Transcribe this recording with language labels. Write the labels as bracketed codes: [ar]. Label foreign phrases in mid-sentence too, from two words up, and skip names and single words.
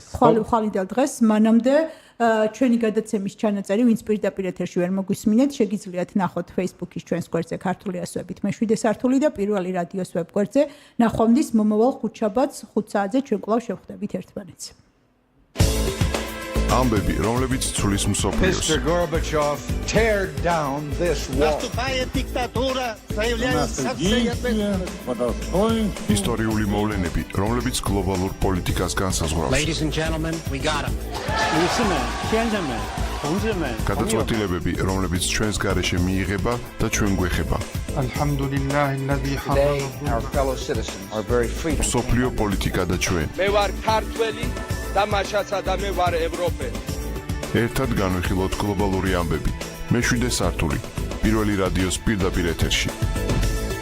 [ka] ხვალინდელ დღეს, მანამდე ჩვენი გადაცემის ჩანაწერი, ვინც პირდაპირ ეთერში ვერ მოგვისმინეთ, შეგიძლიათ ნახოთ Facebook-ის ჩვენს გვერდზე ქართული ასოებით მე-7 სართული და პირველი რადიოს ვებგვერდზე. ნახვამდის მომავალ ხუთშაბათს 5 საათზე ჩვენ კვლავ შევხვდებით ერთმანეთს. ამბები, რომლებიც ცulis მსოფლიოს. [en] Gorbachev, tear down this wall. [ru] Наступает диктатура, заявляется [ka] ისტორიული მოვლენები, რომლებიც გლობალურ პოლიტიკას განსაზღვრავს. [en] Ladies and gentlemen, we got him. [ka] გადაწყვეტილებები, რომლებიც ჩვენს გარეშე მიიღება და ჩვენ გვეხება. [en] Today, our fellow citizens are very free. [ka] მსოფლიო პოლიტიკა და ჩვენ. მე ვარ ქართველი და მაშაცა და მე ვარ ევროპელი. ერთად განვიხილოთ გლობალური ამბები. მე-7 სართული, პირველი რადიოს პირდაპირ ეთერში.